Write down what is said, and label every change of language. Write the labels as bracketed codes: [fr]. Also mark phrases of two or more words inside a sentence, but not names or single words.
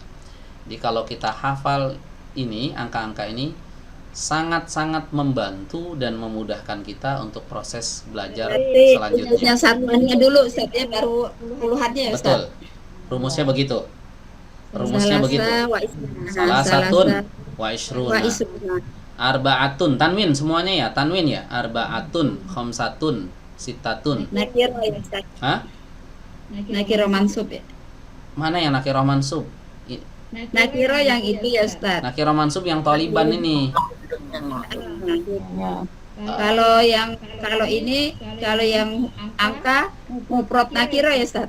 [id] Jadi kalau kita hafal ini, angka-angka ini sangat-sangat membantu dan memudahkan kita untuk proses belajar selanjutnya. Yang satuannya dulu, Ustaz ya, baru puluhannya ya, Ustaz. Betul. Rumusnya begitu. Rumusnya begitu. [ar] Salah Salasatun وعشرون. وعشرون. Arba'atun, [id] tanwin semuanya ya, tanwin ya. [ar] أربعة خمسة ستة. [id] Nakiro ya, Ustaz. Hah? Nakiro mansub ya. Mana yang nakirah mansub? Nakiro yang itu ya, Ustaz. Nakirah mansub yang taliban ini. Kalau yang kalau yang angka mufrad nakiro ya, Ustaz.